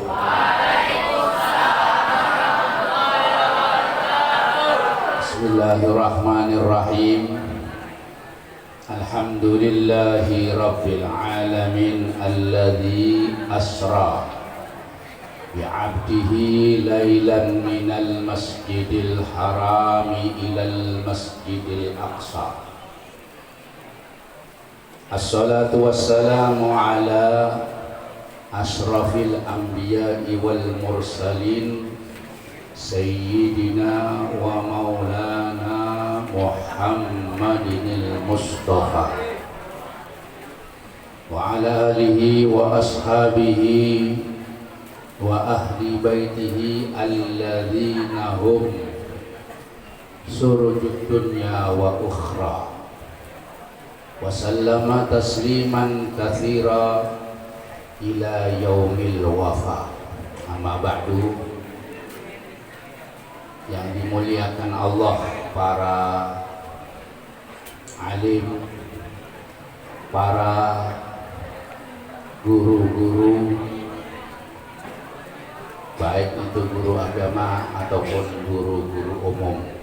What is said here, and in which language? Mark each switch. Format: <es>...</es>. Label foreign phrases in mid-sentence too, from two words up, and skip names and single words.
<ar>بسم الله الرحمن الرحيم. الحمد لله رب العالمين الذي أسرى بعبده ليلا من المسجد الحرام إلى المسجد الأقصى. والصلاة والسلام على أشرف الأنبياء والمرسلين سيدنا ومولانا محمد المصطفى وعلى آله وأصحابه وأهل بيته الذين هم سرج الدنيا والأخرى وسلم تسليما كثيرا إلى يوم الوفا. أما بعد.</ar> <id>Yang dimuliakan Allah, para alim, para guru-guru, baik itu guru agama ataupun guru-guru umum.</id>